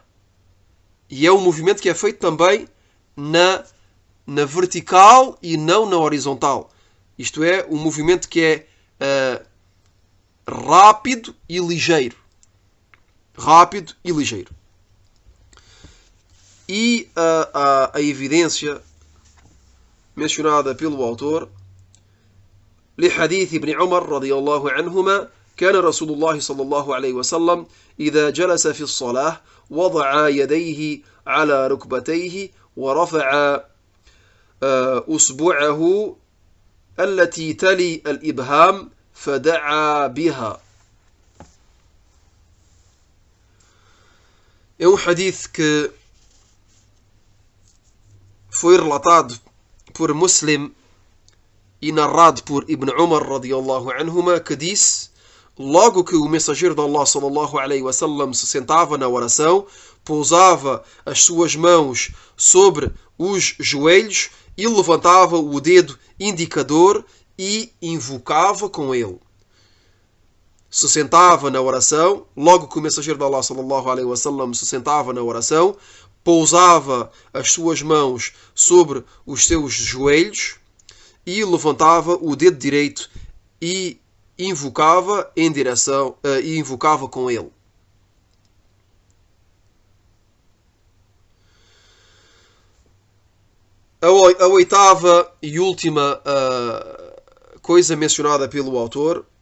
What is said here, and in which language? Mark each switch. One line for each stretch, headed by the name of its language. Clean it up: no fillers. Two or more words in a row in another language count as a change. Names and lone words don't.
Portuguese: E é um movimento que é feito também na vertical e não na horizontal. Isto é, um movimento que é rápido e ligeiro. Rápido e ligeiro. E a evidência mencionada pelo autor,
Arabic: لحديث ابن عمر رضي الله عنهما كان رسول الله صلى الله عليه وسلم إذا جلس في الصلاة وضع يديه على ركبتيه ورفع أصبعه التي تلي الإبهام فدعا بها.
Portuguese: É um hadith que foi relatado por Muslim e narrado por Ibn Umar
Arabic: رضي الله عنهما,
Portuguese: que disse: logo que o mensageiro de Allah
Arabic: صلى الله عليه وسلم
Portuguese: se sentava na oração, pousava as suas mãos sobre os joelhos e levantava o dedo indicador e invocava com ele. Se sentava na oração, logo que o mensageiro de Allah
Arabic: صلى الله عليه وسلم
Portuguese: se sentava na oração, pousava as suas mãos sobre os seus joelhos e levantava o dedo direito e invocava invocava com ele. A oitava e última coisa mencionada pelo autor